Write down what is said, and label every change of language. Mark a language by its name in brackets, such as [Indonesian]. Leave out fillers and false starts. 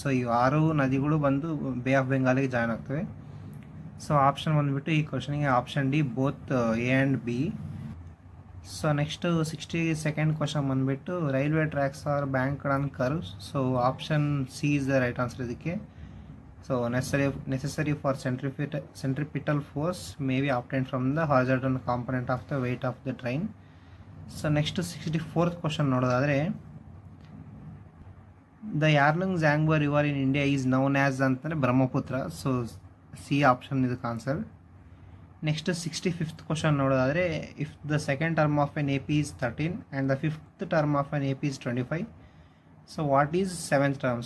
[Kannada] So ಈ 6 ನದಿಗಳು ಬಂದು ಬೇ ಆಫ್ ಬೆಂಗಾಲಿಗೆ ಜಾಯಿನ್ ಆಗ್ತವೆ. ಸೊ ಆಪ್ಷನ್ ಬಂದುಬಿಟ್ಟು ಈ ಕ್ವಶನಿಗೆ option D, both A and B. [English] So next 62nd question ಬಂದುಬಿಟ್ಟು, railway tracks are banked on curves. So option C is the right answer ಇದಕ್ಕೆ. So necessary for centripetal force may be obtained from the horizontal component of the weight of the train. So next 64th question ನೋಡೋದಾದರೆ the Yarlung Zangbo river in India is known as ಅಂತಂದರೆ Brahmaputra. So C option ಇದಕ್ಕೆ answer. Next 65th question ನೋಡೋದಾದರೆ if the second term of an A P is 13 and the fifth term of an A P is 25, so what is seventh term?